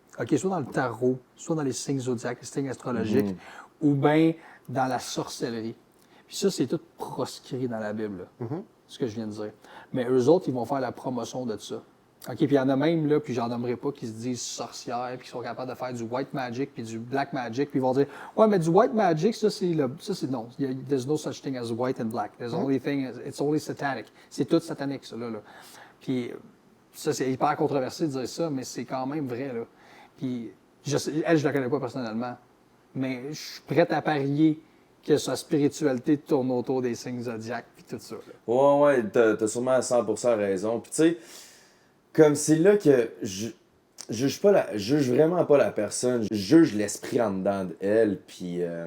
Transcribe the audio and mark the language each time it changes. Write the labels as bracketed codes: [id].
[fr] OK, soit dans le tarot, soit dans les signes zodiaques, les signes astrologiques, ou bien dans la sorcellerie. Puis ça, c'est tout proscrit dans la Bible, là, ce que je viens de dire. Mais eux autres, ils vont faire la promotion de ça. OK, puis il y en a même, là, puis j'en nommerai pas, qui se disent sorcières, puis qui sont capables de faire du white magic, puis du black magic, puis ils vont dire, ouais, mais du white magic, ça, c'est non. [en] There's no such thing as white and black. There's only thing, it's only satanic. [fr] C'est tout satanique, ça, là. Puis ça, c'est hyper controversé de dire ça, mais c'est quand même vrai, là. Puis elle, je la connais pas personnellement, mais je suis prête à parier que sa spiritualité tourne autour des signes zodiaques, puis tout ça, là. Ouais, t'as sûrement à 100% raison. Puis tu sais, comme c'est là que je juge vraiment pas la personne, je juge l'esprit en dedans d'elle, puis...